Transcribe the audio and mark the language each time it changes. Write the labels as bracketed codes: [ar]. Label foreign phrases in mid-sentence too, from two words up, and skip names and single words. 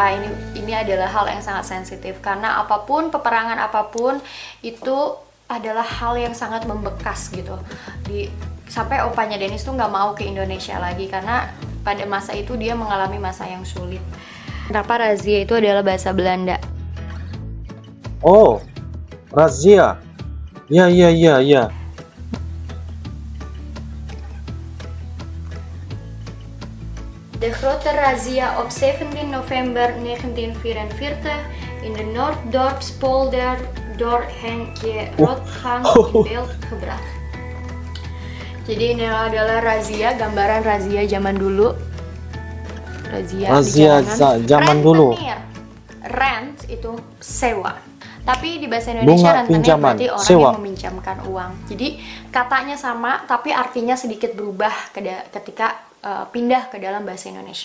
[id] Ini adalah hal yang sangat sensitif. Karena apapun, peperangan apapun itu adalah hal yang sangat membekas gitu. Sampai opanya Dennis tuh nggak mau ke Indonesia lagi karena pada masa itu dia mengalami masa yang sulit. Kenapa razia itu adalah bahasa Belanda? Oh, razia. Ya, ya, ya, ya. [nl] De grote razzia op 17 november 1944 in de Noorddorpspolder door Henkje Rotgang in beeld gebracht. [id] Jadi ini adalah razia, gambaran razia zaman dulu. Razia zaman dulu. Rent itu sewa. Tapi di bahasa Indonesia rentenir berarti orang sewa. yang meminjamkan uang. Jadi katanya sama, tapi artinya sedikit berubah ketika pindah ke dalam bahasa Indonesia.